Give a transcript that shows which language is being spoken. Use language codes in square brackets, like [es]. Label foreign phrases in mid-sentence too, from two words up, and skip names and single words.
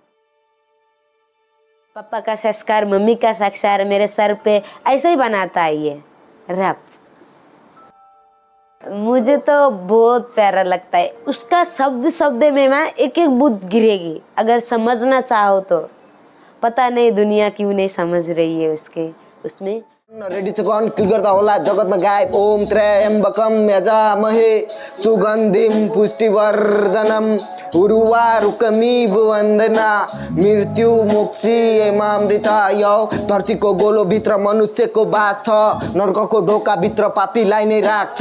[hi] पापा का संस्कार, मम्मी का संस्कार मेरे सर पे ऐसे ही बनाता है ये रैप। मुझे तो बहुत प्यारा लगता है उसका शब्द शब्द में ना एक एक बूंद गिरेगी। अगर समझना चाहो तो, पता नहीं दुनिया क्यों नहीं समझ रही है उसके उसमें। [ne] रेडी छ गन क्लिक गर्दा होला जगतमा गायब [sa] ओम त्र्यम्बकम यजामहे सुगन्धिम पुष्टिवर्धनम उर्वारुकमिव वन्दना मृत्यु मोक्षी एमामृताय। [ne] धरतीको गोलोभित्र मनुष्यको बास छ, नर्कको ढोकाभित्र पापीलाई नै राख्छ।